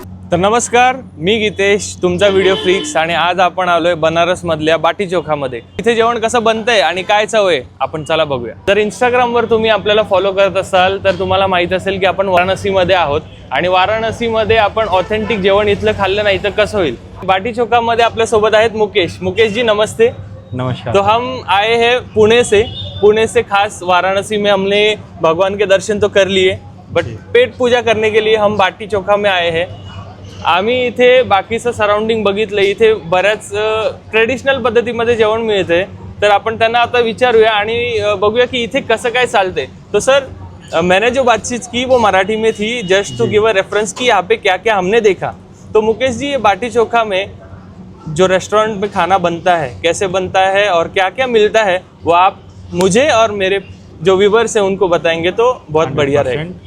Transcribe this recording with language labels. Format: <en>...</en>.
<mr>तर नमस्कार, मी गीतेश, तुमचा व्हिडिओ फ्रीक्स, आणि आज आपण आलोय बनारस मधल्या बाटी चोखामध्ये। इथे जेवण कसं बनतंय आणि काय चव आहे आपण चला बघूया। जर इंस्टाग्रामवर तुम्ही आपल्याला फॉलो करत असाल तर तुम्हाला माहित असेल की आपण वाराणसीमध्ये आहोत आणि वाराणसीमध्ये आपण ऑथेंटिक जेवण इथलं खाल्लं नाही तर कसं होईल। बाटी चोखामध्ये आपल्या सोबत आहेत मुकेश। मुकेश जी नमस्ते। नमस्कार।</mr> <hi>तो हम आए हैं पुणे से खास वाराणसी में हमने भगवान के दर्शन तो कर लिए, बट पेट पूजा करने के लिए हम बाटी चोखा में आए हैं।</hi> <mr>आम्ही इथे बाकीचं सराउंडिंग बघितलं, इथे बऱ्याच ट्रेडिशनल पद्धतीमध्ये जेवण मिळते, तर आपण त्यांना आता विचारूया आणि बघूया की इथे कसं काय चालते।</mr> <hi>तो सर, मैंने जो बातचीत की वो मराठी में थी,</hi> <en>just to give a reference</en> <hi>कि यहाँ पे क्या क्या हमने देखा। तो मुकेश जी, ये बाटी चोखा में जो रेस्टोरेंट में खाना बनता है कैसे बनता है और क्या क्या मिलता है वो आप मुझे और मेरे जो व्यूवर्स हैं उनको बताएंगे तो बहुत बढ़िया रहेगा।</hi>